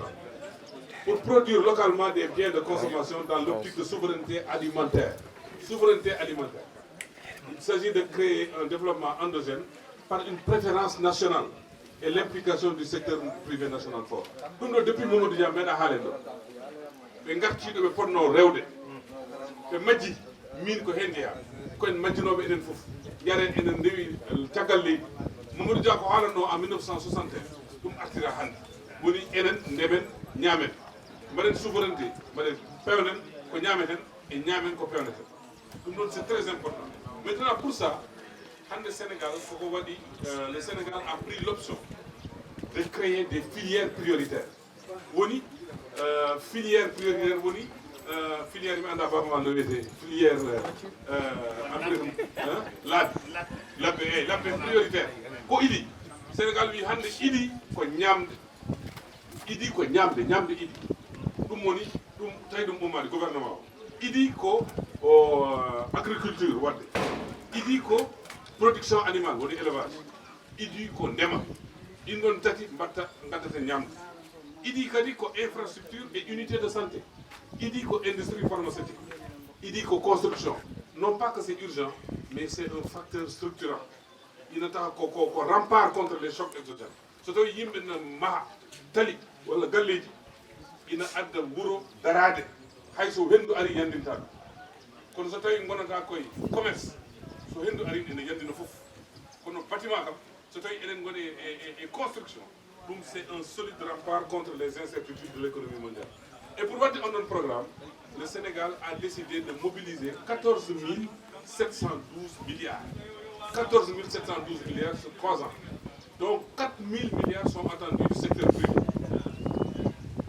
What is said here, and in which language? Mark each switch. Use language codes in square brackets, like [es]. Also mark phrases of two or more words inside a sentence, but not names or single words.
[fr] Pour produire localement des biens de consommation dans l'optique de souveraineté alimentaire. Souveraineté alimentaire. Il s'agit de créer un développement endogène par une préférence nationale et l'implication du secteur privé national fort. Nous, depuis Mamadou Dia, nous avons nous [ff] ponno rewde ɓe majji min ko hen jeeya koyen majjinoɓe enen fof jaren enen ndewi caggal leydi Mamadou Dia ko haalanno en 1961 ɗum artira hannde woni enen ndemen ñaamen mbaɗen souveraineté mbaɗen pewnen ko ñaameten e ñaamen ko pewneten ɗum ɗon [fr] c'est très important. Maintenant pour ça [ff] hannde Sénégal koko waɗi [fr] le Sénégal a pris l'option de créer des filières prioritaires [ff] woni [fr] filière prioritaire [ff] woni filière mi anda baba no wiyete filière labbe prioritaire ko idi Sénégal wi hande idi ko ñamde ñamde idi ɗum woni ɗum tawi ɗum ummade [fr] gouvernement o [ff] idi ko agriculture wadde idi ko [fr] production animale [ff] woni élevage idi ko ndema ɗin ɗon tati mbatta gaddata ñamde idi kadi ko [fr] infrastructure et unité de santé [ff] idi ko [fr] industrie pharmaceutique [ff] idi ko [fr] construction non pas que c'est urgent mais c'est un facteur structurant [ff] ina taxa ko [fr] rempart contre les chocs exogènes [ff] so tawi yimɓe no maha tali walla galleji ina adda wuro darade hayso hendu ari yandinta ɗum kono so tawi gonata koye commerce so hendu ari ene yandina fof kono bâtiment kam so tawi enen goni e construction [fr] donc c'est un solide rempart contre les incertitudes de l'économie mondiale. Et pour voir un autre programme, le Sénégal a décidé de mobiliser 14 712 milliards. 14 712 milliards sur 3 ans. Donc 4 000 milliards sont attendus du secteur privé.